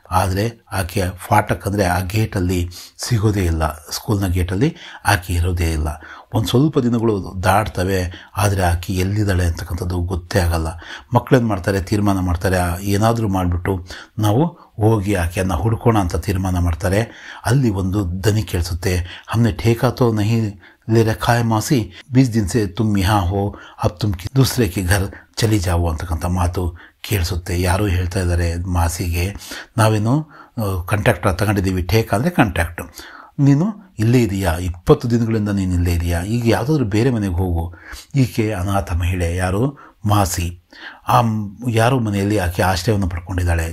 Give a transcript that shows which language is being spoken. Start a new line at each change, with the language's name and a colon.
Kannada: ಆದರೆ ಆಕೆ ಫಾಟಕ್ ಅಂದರೆ ಆ ಗೇಟಲ್ಲಿ ಸಿಗೋದೇ ಇಲ್ಲ, ಸ್ಕೂಲ್ನ ಗೇಟಲ್ಲಿ ಆಕೆ ಇರೋದೇ ಇಲ್ಲ. ಒಂದು ಸ್ವಲ್ಪ ದಿನಗಳು ದಾಟ್ತವೆ, ಆದರೆ ಆಕೆ ಎಲ್ಲಿದ್ದಾಳೆ ಅಂತಕ್ಕಂಥದ್ದು ಗೊತ್ತೇ ಆಗಲ್ಲ. ಮಕ್ಕಳೇನು ಮಾಡ್ತಾರೆ, ತೀರ್ಮಾನ ಮಾಡ್ತಾರೆ, ಏನಾದರೂ ಮಾಡಿಬಿಟ್ಟು ನಾವು ಹೋಗಿ ಆಕೆಯನ್ನು ಹುಡ್ಕೋಣ ಅಂತ ತೀರ್ಮಾನ ಮಾಡ್ತಾರೆ. ಅಲ್ಲಿ ಒಂದು ದನಿ ಕೇಳಿಸುತ್ತೆ,
Hindi: ಹಮ್ನೆ ಠೇಕಾ ತೋ ನಹಿ ले रखा है मासी, 20 दिन से तुम यहाँ हो, अब तुम दूसरे के घर ಚಲಿ ಜಾವು
Kannada: ಅಂತಕ್ಕಂಥ ಮಾತು ಕೇಳಿಸುತ್ತೆ. ಯಾರೋ ಹೇಳ್ತಾ ಇದ್ದಾರೆ ಮಾಸಿಗೆ, ನಾವೇನು ಕಾಂಟ್ರಾಕ್ಟ್ ತಗೊಂಡಿದ್ದೀವಿ. ಠೇಕ ಅಂದರೆ ಕಾಂಟ್ರಾಕ್ಟು, ನೀನು ಇಲ್ಲೇ ಇದೆಯಾ, 20 ದಿನಗಳಿಂದ ನೀನು ಇಲ್ಲೇ ಇದೆಯಾ, ಈಗ ಯಾವುದಾದ್ರೂ ಬೇರೆ ಮನೆಗೆ ಹೋಗು. ಈಕೆ ಅನಾಥ ಮಹಿಳೆ, ಯಾರು ಮಾಸಿ. ಯಾರೋ ಮನೆಯಲ್ಲಿ ಆಕೆ ಆಶ್ರಯವನ್ನು ಪಡ್ಕೊಂಡಿದ್ದಾಳೆ.